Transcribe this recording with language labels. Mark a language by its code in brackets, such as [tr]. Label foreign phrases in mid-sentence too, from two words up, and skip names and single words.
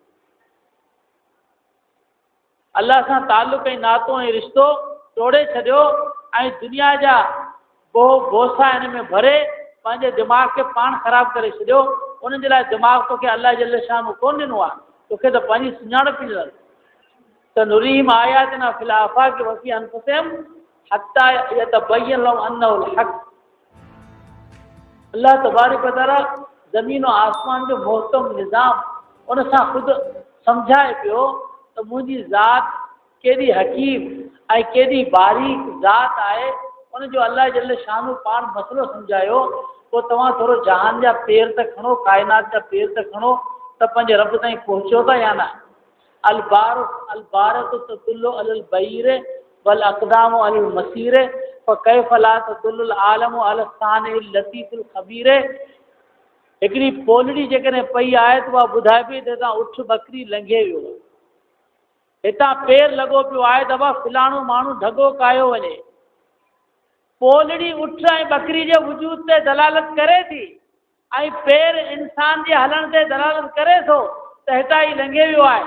[sd] अलाह सां तालुक़ ऐं नातो ऐं रिश्तो तोड़े छॾियो ऐं दुनिया जा भोसा हिन में भरे पंहिंजे दिमाग़ खे पाण ख़राबु करे छॾियो। उन जे लाइ दिमाग़ तोखे अलाह जल शान कोन ॾिनो आहे, तोखे त पंहिंजी सुञाणप ॾिनल त [ar] نريهم آياتنا في الآفاق وفي أنفسهم حتى يتبين لهم أنه الحق. الله تبارك وتعالى [sd] ज़मीन और आसमान जो मोहतम निज़ाम उन सां ख़ुदि सम्झाए पियो त मुंहिंजी ज़ात केॾी हकीम ऐं केॾी बारीक ज़ात आहे। उनजो अलाह जल शान पाण मसइलो सम्झायो। पोइ तव्हां थोरो जहान जा पेर त खणो, काइनात जा पेर त खणो त पंहिंजे रब ताईं पहुचो था या न। [ar] البعرة تدل على البعير والأقدام على المسير فكيف لا تدل العالم الصانع اللطيف الخبير. [sd] हिकिड़ी पोलड़ी जेकॾहिं पई आहे त उहा ॿुधाए पई त हितां उठ बकरी लंघे वियो, हितां पेर लॻो पियो आहे त भाउ फलाणो माण्हू ढॻो कायो वञे। पोलड़ी उठ ऐं बकरी जे वजूद ते दलालत करे थी ऐं पेर इंसान जे हलण ते दलालत करे थो त हितां ई लंघे वियो आहे।